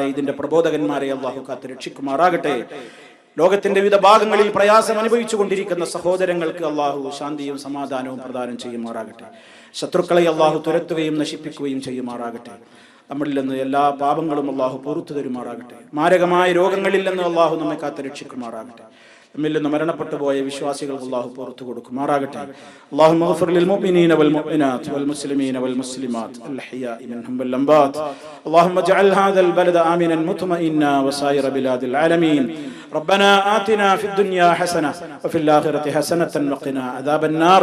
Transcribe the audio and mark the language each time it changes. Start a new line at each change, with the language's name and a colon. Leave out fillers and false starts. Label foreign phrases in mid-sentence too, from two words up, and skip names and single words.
Malayalam: ഇതിന്റെ പ്രബോധകന്മാരെ അല്ലാഹു കാത്ത് രക്ഷിക്കുമാറാകട്ടെ. ലോകത്തിന്റെ വിവിധ ഭാഗങ്ങളിൽ പ്രയാസം അനുഭവിച്ചു കൊണ്ടിരിക്കുന്ന സഹോദരങ്ങൾക്ക് അല്ലാഹു ശാന്തിയും സമാധാനവും പ്രദാനം ചെയ്യുമാറാകട്ടെ. ശത്രുക്കളെ അല്ലാഹു തുരത്തുകയും നശിപ്പിക്കുകയും ചെയ്യുമാറാകട്ടെ. നമ്മളിൽ നിന്ന് എല്ലാ പാപങ്ങളും അല്ലാഹു പുറത്തു തരുമാറാകട്ടെ. മാരകമായ രോഗങ്ങളിൽ നിന്ന് അല്ലാഹു നമ്മെ കാത്ത് രക്ഷിക്കുമാറാകട്ടെ. നമ്മിൽ നിന്ന് മരണപ്പെട്ടു പോയ വിശ്വാസികൾക്ക് അല്ലാഹു പുറത്തു കൊടുക്കുമാറാകട്ടെ.
Arabic: اللهم اغفر للمؤمنين والمؤمنات والمسلمين والمسلمات الأحياء منهم والأموات. اللهم اجعل هذا البلد آمنا مطمئنا وسائر بلاد العالمين. ربنا آتنا في الدنيا حسنة وفي الآخرة حسنة وقنا عذاب النار.